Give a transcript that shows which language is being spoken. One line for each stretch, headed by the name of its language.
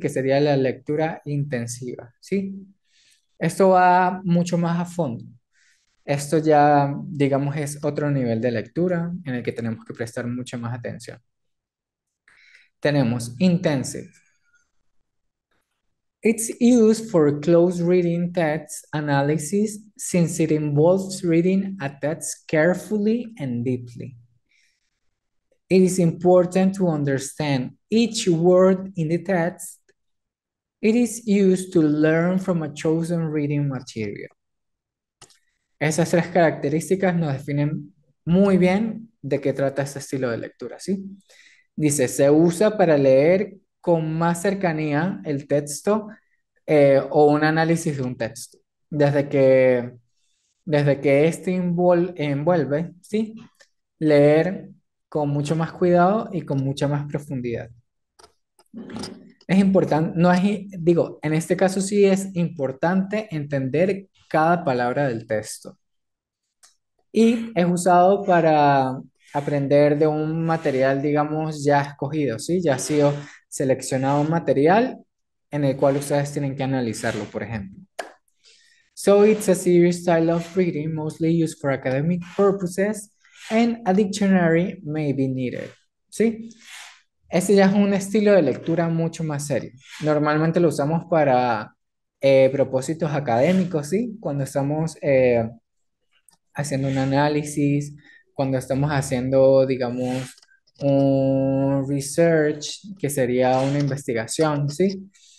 Spanish: Que sería la lectura intensiva, ¿sí? Esto va mucho más a fondo. Esto ya, digamos, es otro nivel de lectura en el que tenemos que prestar mucha más atención. Tenemos intensive.
English: It's used for close reading text analysis since it involves reading a text carefully and deeply. It is important to understand each word in the text. It is used to learn from a chosen reading material.
Spanish: Esas tres características nos definen muy bien de qué trata este estilo de lectura, ¿sí? Dice, se usa para leer con más cercanía el texto o un análisis de un texto. Desde que, desde que este envuelve, ¿sí? Leer con mucho más cuidado y con mucha más profundidad. Es importante, no es, digo, en este caso sí es importante entender cada palabra del texto. Y es usado para aprender de un material, digamos, ya escogido, ¿sí? Ya ha sido seleccionado un material en el cual ustedes tienen que analizarlo, por ejemplo.
English: So it's a serious style of reading, mostly used for academic purposes, and a dictionary may be needed, ¿sí?
Spanish: Este ya es un estilo de lectura mucho más serio. Normalmente lo usamos para propósitos académicos, ¿sí? Cuando estamos haciendo un análisis, cuando estamos haciendo, digamos, un research, que sería una investigación, ¿sí?